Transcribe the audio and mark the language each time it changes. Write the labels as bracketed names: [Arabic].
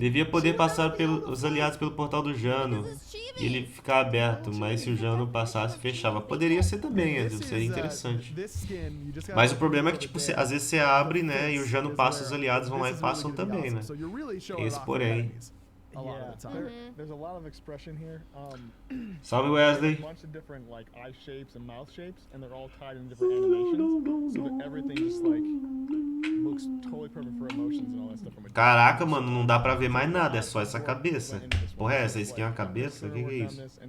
[Portuguese] Devia poder passar os aliados pelo portal do Jano e ele ficar aberto, mas se o Jano passasse, fechava. Poderia ser também, Andrew, seria interessante. Mas o problema é que, tipo, às vezes você abre, né, e o Jano passa, os aliados vão lá e passam também, né? Esse porém. [English] A lot of the time. There's a lot of expression here. [Portuguese] Salve, Wesley. [English] A bunch of different like eye shapes and mouth shapes, and they're all tied in different animations. So that everything just like looks totally perfect for emotions and all that stuff. [Portuguese] Caraca, mano, não dá pra ver mais nada, é só essa cabeça. Porra, essa skin é uma cabeça? O que é isso?